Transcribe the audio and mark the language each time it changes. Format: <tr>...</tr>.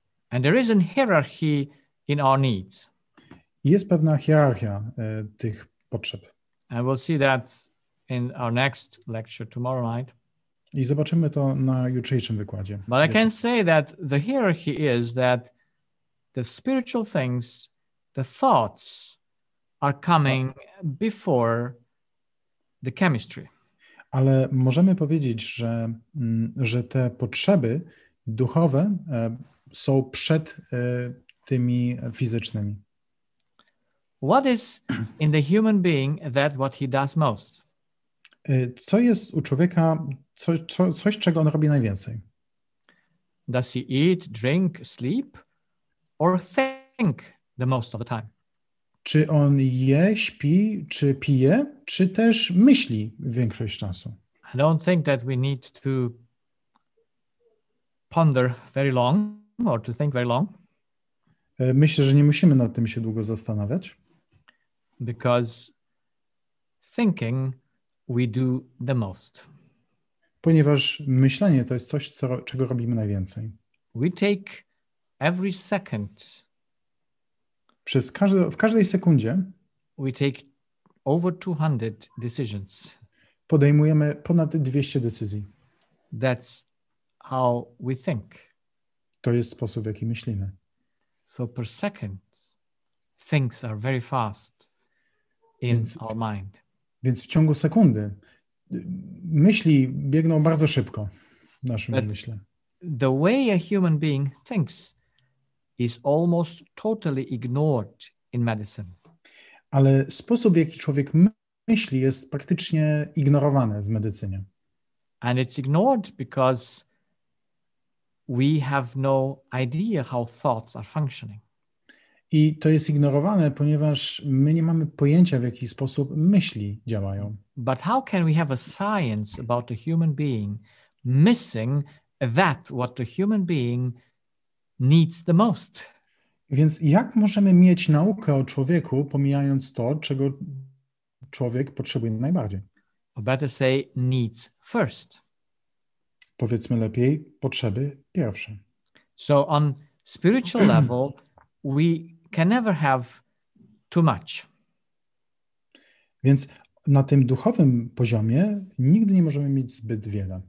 <en>And there is a hierarchy in our needs.</en> <pl>Jest pewna hierarchia tych potrzeb.</pl> <en>And we'll see that in our next lecture tomorrow night.</en> <pl>I zobaczymy to na jutrzejszym wykładzie.</pl> <en>But I can say that the hierarchy is that the spiritual things, the thoughts are coming before the chemistry.</en> <pl>Ale możemy powiedzieć, że te potrzeby duchowe są przed tymi fizycznymi.</pl> <en>What is in the human being that what he does most?</en> <pl>Co jest u człowieka, coś, czego on robi najwięcej?</pl> <en>Does he eat, drink, sleep, or think the most of the time?</en> <pl>Czy on je, śpi, czy pije, czy też myśli większość czasu?</pl> <en>I don't think that we need to ponder very long or to think very long.</en> <pl>Myślę, że nie musimy nad tym się długo zastanawiać.</pl> <en>Because thinking we do the most.</en> <pl>Ponieważ myślenie to jest coś, czego robimy najwięcej.</pl> <en>We take every second.</en> <pl>W każdej sekundzie</pl> <en>we take over 200 decisions.</en> <pl>Podejmujemy ponad 200 decyzji.</pl> <en>That's how we think.</en> <pl>To jest sposób, w jaki myślimy.</pl> <en>So per second, things are very fast in our mind.</en> <pl>Więc w ciągu sekundy myśli biegną bardzo szybko w naszym umyśle.</pl> <en>The way a human being thinks is almost totally ignored in medicine.</en> <pl>Ale sposób, w jaki człowiek myśli, jest praktycznie ignorowany w medycynie.</pl> <en>And it's ignored because we have no idea how thoughts are functioning.</en> <pl>I to jest ignorowane, ponieważ my nie mamy pojęcia, w jaki sposób myśli działają.</pl> <en>But how can we have a science about a human being missing that what the human being needs the most?</en> <pl>Więc jak możemy mieć naukę o człowieku, pomijając to, czego człowiek potrzebuje najbardziej?</pl> <en>Or better say needs first.</en> <pl>Powiedzmy lepiej, potrzeby pierwsze.</pl> <en>So on spiritual level, we can never have too much.</en> <pl>Więc na tym duchowym poziomie nigdy nie możemy mieć zbyt wiele.</pl>